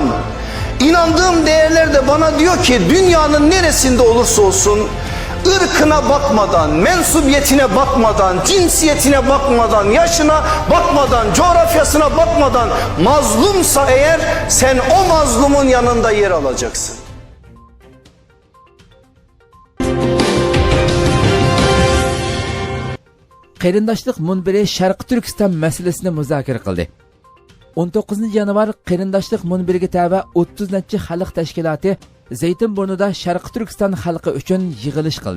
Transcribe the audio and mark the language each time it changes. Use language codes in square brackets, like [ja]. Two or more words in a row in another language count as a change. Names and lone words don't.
[tr] İnandığım değerler de bana diyor ki dünyanın neresinde olursa olsun, ırkına bakmadan, mensubiyetine bakmadan, cinsiyetine bakmadan, yaşına bakmadan, coğrafyasına bakmadan mazlumsa eğer sen o mazlumun yanında yer alacaksın. [uz] Qarindoshlik munbiri Sharq Turkiston masalasini muzokara qildi. 19 yanvar Qarindoshlik munbiriga tava 30-chi xalq tashkiloti Zaytinburnida Sharq Turkiston xalqi uchun yig'ilish qildi.